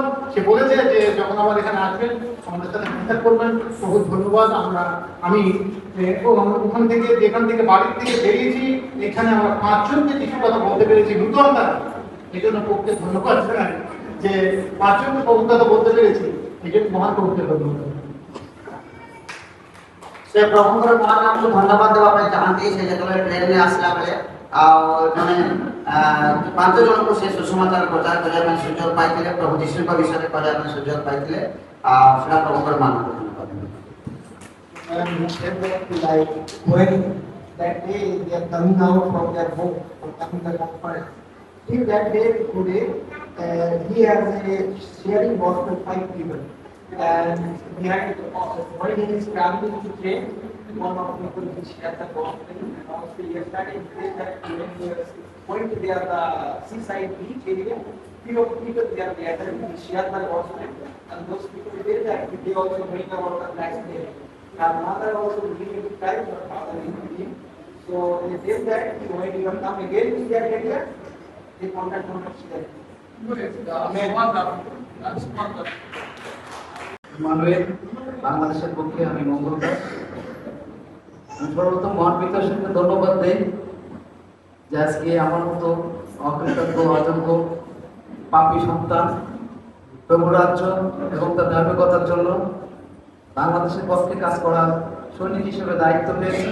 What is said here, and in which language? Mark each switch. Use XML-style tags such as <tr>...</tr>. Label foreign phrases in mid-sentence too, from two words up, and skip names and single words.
<bn>সে বলেছে যে যখন আমার এখানে আসবেন আমাদের সাথে কন্ট্যাক্ট করবেন। বহু ধন্যবাদ। আমি ওখান থেকে যেখান থেকে বাড়ির থেকে বেরিয়েছি এখানে আমরা 5 জনকে যিশুর কথা বলতে পেরেছি নূতন দ্বারা। এই জন্য প্রভুকে ধন্যবাদ জানাই যে 5 জনকে প্রভুর কথা বলতে পেরেছি, এই জন্য মহান প্রভুকে ধন্যবাদ।</bn> <or>ସେ ପ୍ରଭୁଙ୍କର ମହାନ ନାମକୁ ଧନ୍ୟବାଦ ଦେବା ପାଇଁ ଚାହାନ୍ତି। ସେ ଯେତେବେଳେ ଟ୍ରେନରେ ଆସିଲା ବେଳେ ଆଉ ଜଣେ 5 ଜଣଙ୍କୁ ସେ ସୁସମାଚାର ପ୍ରଚାର କରିବା ପାଇଁ ସୁଯୋଗ ପାଇଥିଲେ, ପ୍ରଭୁ ଯୀଶୁଙ୍କ ବିଷୟରେ କହିବା ପାଇଁ ସୁଯୋଗ ପାଇଥିଲେ। ଆଉ ସେଟା ପ୍ରଭୁଙ୍କର ମହାନକୁ ଧନ୍ୟବାଦ।</or> <en>And he said that like when that day they are coming out from their home or coming the conference, till that day today he has a sharing gospel 5 people. And behind when he is traveling to train, one of the people will share the gospel. And also yesterday he said that when he was going to the seaside beach area, few of people they are gathered to share the gospel. And those people did that, they also bring about the black day. Our mother also believed in Christ, her father is believed. So they did that, when you come again to that area, they contact them.</en> <bn>মানবের বাংলাদেশের পক্ষে আমি মঙ্গল দাস। আমি সর্বপ্রথম মহান পিতার সাথে ধন্যবাদ দেই যে আজকে আমার মতো অকৃতজ্ঞ অযোগ্য পাপী সন্তান প্রভু রাজ্য এবং তার ধার্মিকতার জন্য বাংলাদেশের পক্ষে কাজ করার সৈনিক হিসেবে দায়িত্ব পেয়েছি।</bn>